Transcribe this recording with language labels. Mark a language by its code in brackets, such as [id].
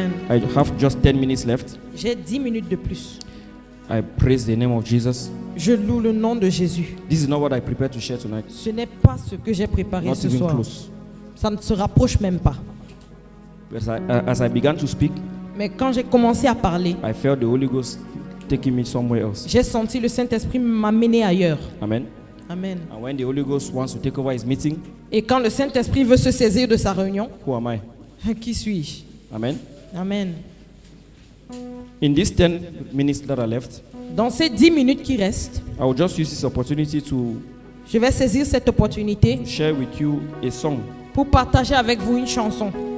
[en] I have just 10 minutes left. [fr] J'ai 10 minutes de plus. [en] I praise the name of Jesus. [fr] Je loue le nom de Jésus. [en] This is not what I prepared to share tonight. [fr] Ce n'est pas ce que j'ai préparé [en] Not [fr] ce [en] even [fr] soir. [en] close. [fr] Ça ne se rapproche même pas. [en] But as I began to speak, [fr] Mais quand j'ai commencé à parler, [en] I felt the Holy Ghost taking me somewhere else. [fr] j'ai senti le Saint-Esprit m'amener ailleurs. [en] Amen. [fr] Amen. [en] And when the Holy Ghost wants to take over his meeting, [fr] Et quand le Saint-Esprit veut se saisir de sa réunion, [en] who am I? [fr] qui suis-je? [en] Amen. [fr] Amen. [en] In these 10 minutes that are left, [fr] Dans ces 10 minutes qui restent, [en] I will just use this opportunity to [fr] je vais saisir cette opportunité [en] share with you a song. [fr] pour partager avec vous une chanson.